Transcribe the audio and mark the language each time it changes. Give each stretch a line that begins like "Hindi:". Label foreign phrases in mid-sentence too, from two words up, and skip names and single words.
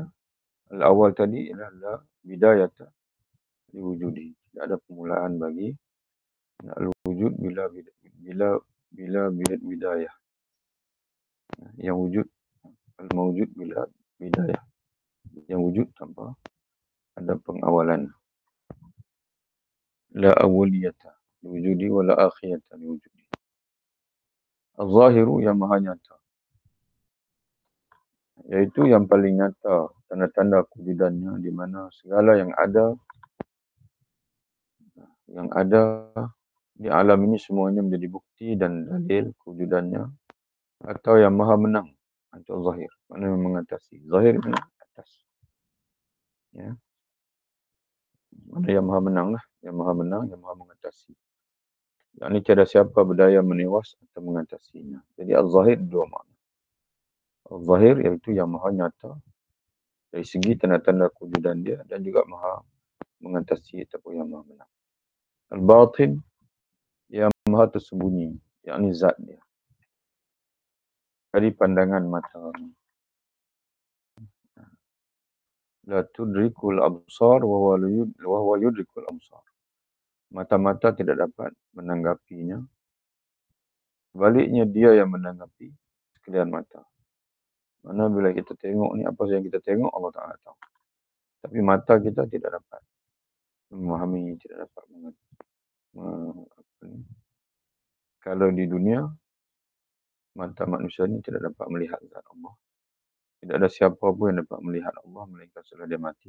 Arabic: الأول
Malay: tadi adalah
Arabic: لا بداية لوجوده.
Malay: Tidak ada permulaan bagi al-wujud
Arabic: بلا بداية.
Malay: Yang wujud,
Arabic: الموجود بلا بداية.
Malay: Yang wujud tanpa ada pengawalan.
Arabic: لا أولية لوجود ولا آخرية لوجود.
Malay: Al-zahiru yang maha nyata, iaitu yang paling nyata tanda-tanda kewujudannya, di mana segala yang ada di alam ini semuanya menjadi bukti dan dalil kewujudannya, atau yang maha menang atau zahir, mana yang mengatasi. Zahir mana atas, ya, mana yang maha menang lah, yang maha menang, yang maha mengatasi. Yang ini tiada siapa berdaya menewas atau mengatasinya. Jadi al-zahir dua makna. Al-zahir iaitu yang maha nyata dari segi tanda-tanda kewujudan dia, dan juga maha mengatasi ataupun yang maha menang. Al-batin yang maha tersembunyi, yakni zat dia, dari pandangan mata.
Arabic: لا تدرك الأبصار وهو يدرك الأبصار.
Malay: Mata-mata tidak dapat menanggapinya. Sebaliknya dia yang menanggapi sekalian mata. Mana bila kita tengok ni, apa yang kita tengok
Arabic: الله تعالى
Malay: tahu. Tapi mata kita tidak dapat memahami, tidak dapat kalau di dunia, mata manusia ini tidak dapat melihat zat Allah. Tidak ada siapa pun yang dapat melihat Allah melainkan setelah dia mati.